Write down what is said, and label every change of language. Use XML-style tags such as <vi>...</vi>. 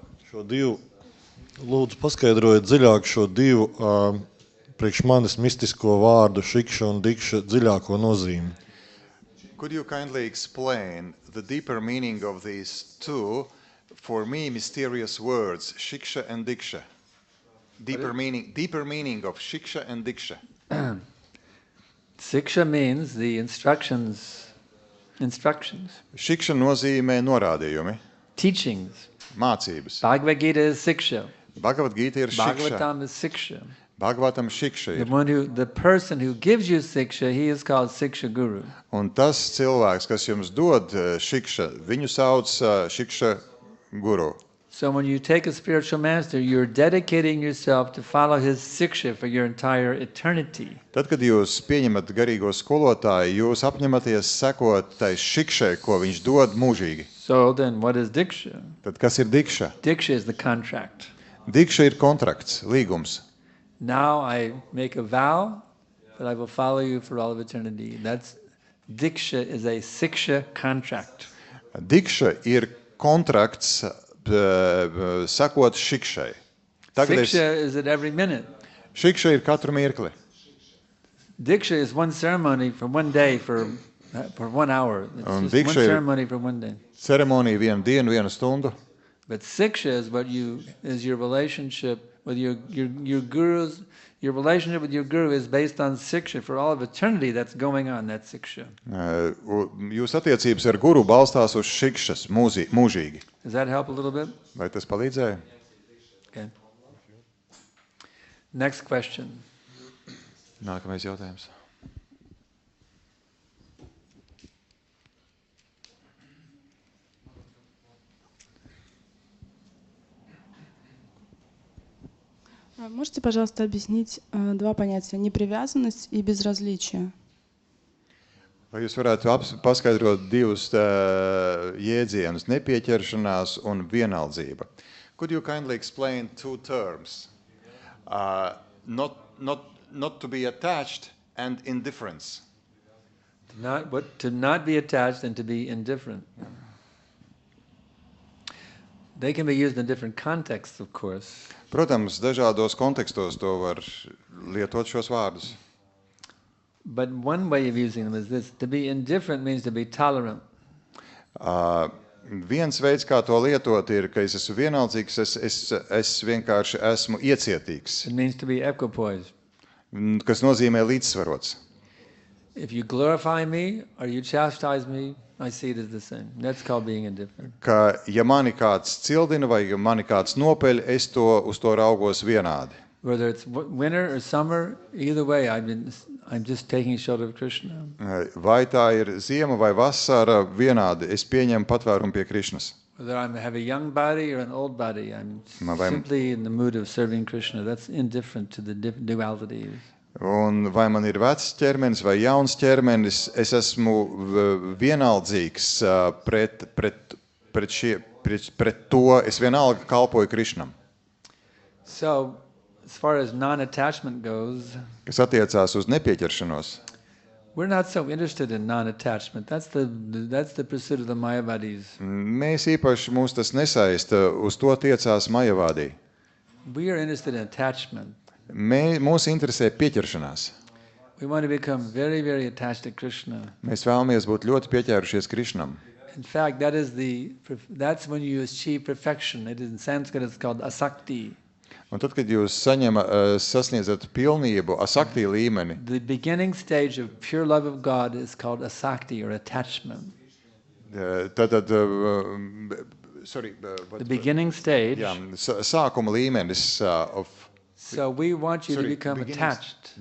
<lv>Lūdzu, paskaidrojiet dziļāk šo divu priekš manis mistisko vārdu šikša un dikša dziļāko nozīmi.</lv> <en>Could you kindly explain the deeper meaning of these two, for me, mysterious words, shiksha and diksha? Deeper meaning of shiksha and diksha. Siksha means the instructions.</en> <lv>Shiksha nozīmē norādījumi,</lv> <en>Teachings.</en> <lv>mācības.</lv> <en>Bhagavad Gita is siksha.</en> <lv>Bhagavad Gita ir shiksha.</lv> <en>Bhagavatam is siksha.</en> <lv>Bhagavatam shiksha</lv> <en>The</en> <lv>ir.</lv> <en>person who gives you siksha, he is called siksha guru.</en> <lv>Un tas cilvēks, kas jums dod šikša, viņu sauc šikša guru.</lv> <en>So when you take a spiritual master, you're dedicating yourself to follow his siksha for your entire eternity.</en> <lv>Tad, kad jūs pieņemat garīgo skolotāju, jūs apņematies sekot tai šikšai, ko viņš dod mūžīgi.</lv> <en>So then what is diksha?</en> <lv>Tad kas ir dikša?</lv> <en>Diksha is the contract.</en> <lv>Dikša ir kontrakts, līgums.</lv> <en>Now I make a vow that I will follow you for all of eternity. That's diksha is a siksha contract.</en> <lv>Dikša ir kontrakts sakot šikšai.</lv> <en>Siksha is at every minute.</en> <lv>Šikša ir katru mirkli.</lv> <en>Diksha is one ceremony for one day for 1 hour. It's just one ceremony for one day.</en> <lv>Ceremonija vienu dienu, vienu stundu.</lv> <en>But siksha is your relationship with your gurus. Your relationship with your guru is based on siksha for all of eternity. That's going on. That siksha.</en> <lv>Jūs attiecības ar guru balstās uz šikšas mūžīgi.</lv> <en>Does that help a little bit?</en> <lv>Vai tas palīdzēja?</lv> <en>Okay. Next question.</en> <lv>Nākamais jautājums.</lv> <ru>Можете, пожалуйста, объяснить два понятия: непривязанность и безразличие?</ru> <lv>Vai jūs varētu paskaidrot divus jēdzienus, nepieķeršanās un vienaldzība?</lv> <en>Could you kindly explain two terms? Not to be attached and indifference. To not be attached and to be indifferent. They can be used in different contexts, of course.</en> <lv>Protams, dažādos kontekstos to var lietot šos vārdus.</lv> <en>But one way of using them is this: to be indifferent means to be tolerant.</en> <lv>Viens veids, kā to lietot, ir, ka es esmu vienaldzīgs, es vienkārši esmu iecietīgs.</lv> <en>It means to be equipoised.</en> <lv>Kas nozīmē līdzsvarots.</lv> <en>If you glorify me or you chastise me, I see it as the same. That's called being indifferent.</en> <lv>Ka, ja mani kāds cildina vai ja mani kāds nopeļ, es uz to raugos vienādi.</lv> <en>Whether it's winter or summer, either way, I'm just taking shelter of Krishna.</en> <lv>Vai tā ir ziema vai vasara, vienādi es pieņemu patvērumu pie Krišnas.</lv> <en>Whether I have a young body or an old body, I'm simply in the mood of serving Krishna. That's indifferent to the dualities.</en> <lv>Un vai man ir vecs ķermenis vai jauns ķermenis, es esmu vienaldzīgs pret to, es vienalga kalpoju Krišnam.</lv> <en>So, as far as non-attachment goes,</en> <lv>kas attiecās uz nepieķeršanos,</lv> <en>we're not so interested in non-attachment. That's the pursuit of the Mayavadis.</en> <lv>Mēs īpaši mūs tas nesaista, uz to tiecās Majavādī.</lv> <en>We are interested in attachment.</en> <lv>Mūs interesē pieķeršanās.</lv> <en>We want to become very, very attached to Krishna.</en> <lv>Mēs vēlamies būt ļoti pieķērušies Krišnam.</lv> <en>In fact, that's when you achieve perfection. It is in Sanskrit it's called asakti.</en> <lv>Un tad, kad jūs sasniedzat pilnību, asakti līmeni,</lv> <en>the beginning stage of pure love of God is called asakti or attachment. The beginning stage.</en> <lv>Jā, sākuma līmenis of.</lv> <en>So we want you to become attached.</en>